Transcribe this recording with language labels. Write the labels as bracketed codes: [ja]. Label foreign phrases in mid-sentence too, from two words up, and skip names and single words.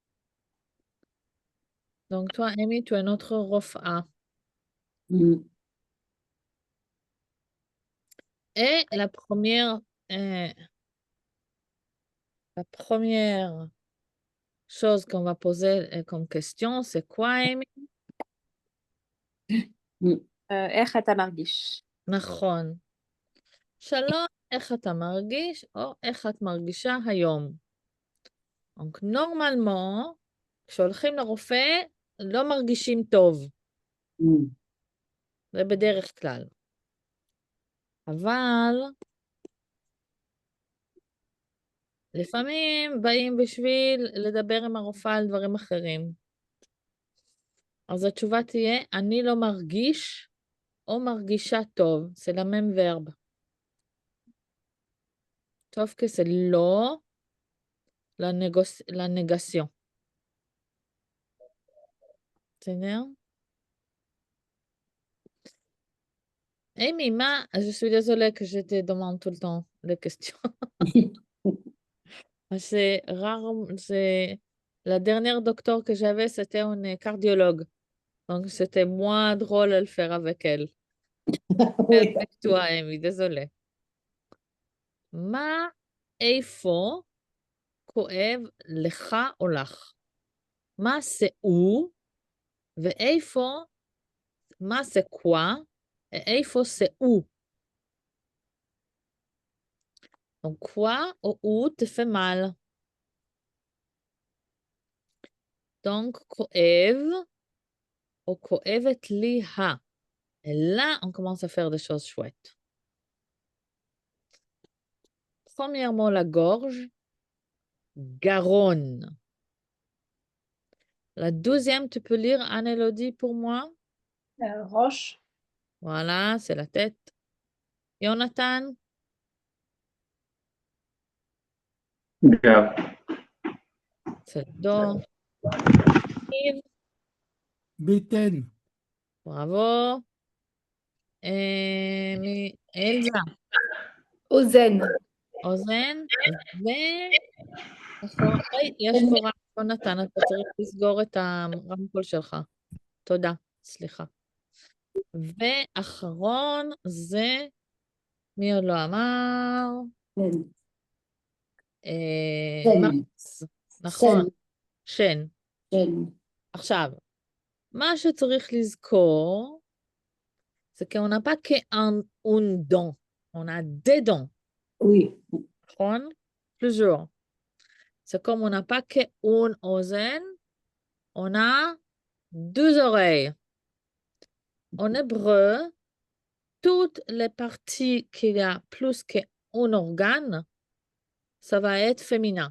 [fr] Donc toi, Amy, tu es notre refa. Et la première chose qu'on va poser comme question, c'est quoi, Amy? [he] איך אתה מרגיש? נכון. שלום, איך אתה מרגיש או איך את מרגישה היום? [fr] Donc, normalement, [he] כשהולכים לרופא, לא מרגישים טוב. זה בדרך כלל. אבל לפעמים באים בשביל לדבר עם הרופאה על דברים אחרים. אז התשובה תהיה, אני לא מרגיש או מרגישה טוב. [fr] C'est la même verbe. Sauf que c'est לא la négation. [he] בסדר? [fr] Amy, je suis désolée que je te demande tout le temps les questions. C'est rare, c'est la dernière docteur que j'avais, c'était une cardiologue. Donc, c'était moins drôle à le faire avec elle. Oui. Avec toi, Amy, désolée. [he] מה, איפה, כואב לך או לך? מה זה הוא, ואיפה, מה זה [fr] quoi, et c'est où? Donc, quoi ou où te fait mal? Donc, [he] כואב ou כואבת לי ה. [fr] Et là, on commence à faire des choses chouettes. Premièrement, la gorge, Garonne. La deuxième, tu peux lire Anne-Élodie pour moi? [he] Roche. [fr] Voilà, c'est la tête. Jonathan? [he] גב. [fr] C'est le dos. Yves? [he] Bétaine. [fr] Bravo. Elsa? [he] Ozen. אוזן? יש פה רק יונתן, אתה צריך לסגור את הרמקול שלך. תודה, סליחה. ואחרון זה, מי עוד לא אמר? מקס, נכון, שן. עכשיו, מה שצריך לזכור, זה [fr] qu'on n'a pas qu'un dent, on a des dents. Oui. [he] נכון? Plusieurs. [fr] C'est comme on n'a pas qu'une ozen, on a deux oreilles. En hébreu, toutes les parties qu'il y a plus qu'un organe, ça va être féminin.